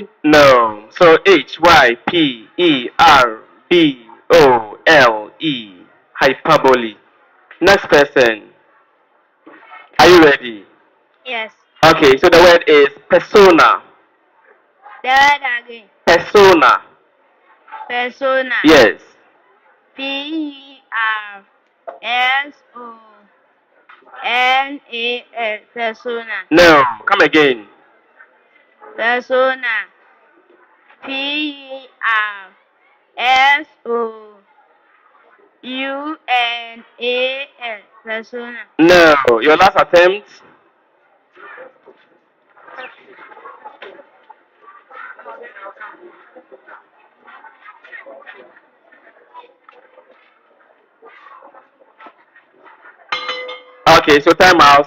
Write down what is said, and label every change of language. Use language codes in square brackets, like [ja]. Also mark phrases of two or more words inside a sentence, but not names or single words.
[en] No. So Hyperbole. Hyperbole. Next person. Are you ready? Yes. Okay, so the word is persona. The word again. Persona. Persona. Yes. Persona. Persona. No. Come again. Persona. Persona. Persona. No. Your last attempt. Okay, so time out.